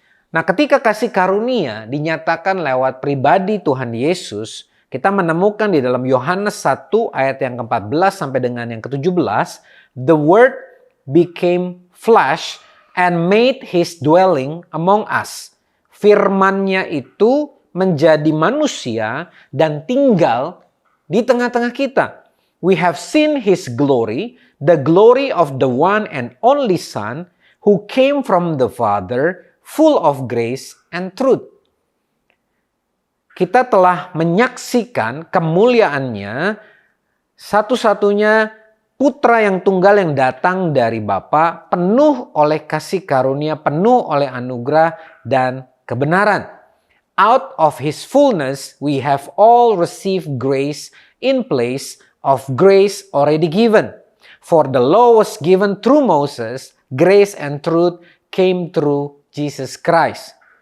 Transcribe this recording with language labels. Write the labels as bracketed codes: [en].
[id] Nah, ketika kasih karunia dinyatakan lewat pribadi Tuhan Yesus, kita menemukan di dalam Yohanes 1 ayat yang ke-14 sampai dengan yang ke-17, [en] the word became flesh and made his dwelling among us. [id] Firman-Nya itu menjadi manusia dan tinggal di tengah-tengah kita. [en] We have seen his glory, the glory of the one and only Son who came from the Father, full of grace and truth. [id] Kita telah menyaksikan kemuliaannya, satu-satunya putra yang tunggal yang datang dari Bapa, penuh oleh kasih karunia, penuh oleh anugerah dan kebenaran. [en] Out of his fullness, we have all received grace in place of grace already given. For the law was given through Moses, grace and truth came through Jesus Christ.